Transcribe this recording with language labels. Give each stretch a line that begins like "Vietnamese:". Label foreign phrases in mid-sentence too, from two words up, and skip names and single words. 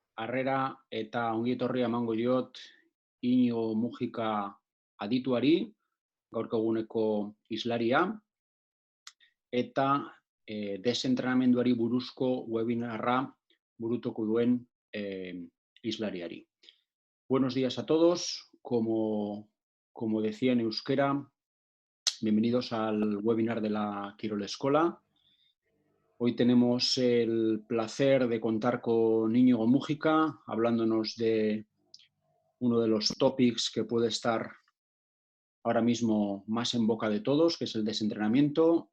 Basque: harrera eta ongi etorria emango diot Inigo Mujika adituari, gaurko eguneko islaria, eta desentrenamenduari buruzko webinarra burutuko duen islariari.
Spanish: Buenos días a todos. Como decía en euskera, bienvenidos al webinar de la Quirol Escola. Hoy tenemos el placer de contar con Inigo Mujika, hablándonos de uno de los topics que puede estar ahora mismo más en boca de todos, que es el desentrenamiento.